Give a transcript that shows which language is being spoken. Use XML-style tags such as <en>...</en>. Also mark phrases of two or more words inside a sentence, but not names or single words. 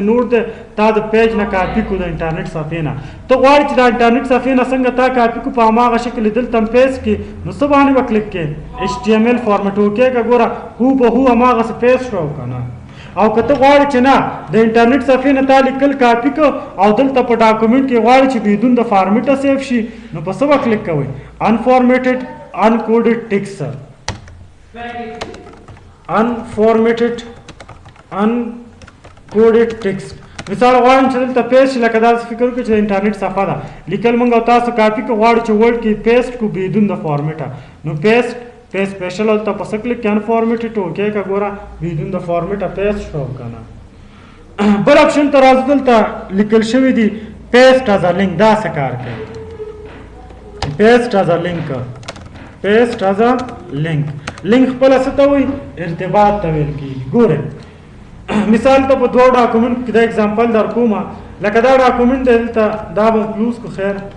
<ps>نوټ دی تا د پیج نه کاپي کړو د انټرنیټ صفحې نه ته غواړې چې د انټرنیټ صفحې نه څنګه تا کاپي کړو په هماغه شکل دلته هم پیسټ کړي نو څه باندې به کلیک کړې</ps> <en>HTML format</en> <ps>وکړې که ګوره هو به هو هماغسې پیسټ شو که نه او که ته غواړې چې نه د انټرنیټ صفحې نه تا لیکل کاپي کړه او دلته په ډاکومنټ کې غواړې چې بدون د فارمیټه سیف شي نو په څه به کلیک کوئ</ps> <en>unformatted unCoded text unformatted uncoded text</en> <ps>مثال غواړم چې دلته پیسټ لکه داسې فکر وکړو چې د انټرنیټ صفحه ده لیکل موږ او تاسو کاپي که غواړو چې ورډ کې پیسټ کو بدون د فارمیټه نو</ps> <en>paste paste special</en> <ps>هلته په څه کلیک کې انفارمیټډ وکړې که ګوره بدون د فارمیټه پیسټ شو که نه بل اپشن ته راځو دلته لیکل شوي دي</ps> <en>paste as a link</en> <ps>دا څه کار کوي</ps> <en>paste as a link paste as a link</en> <ps>لینک خپله څه ته وایي ارتباط ته ویل کېږي ګورئ مثال ته په دوه ډاکومنټ کې دا اگزامپل در کومه لکه دا ډاکومنټ دی دلته دا به کلوز کو خیر</ps>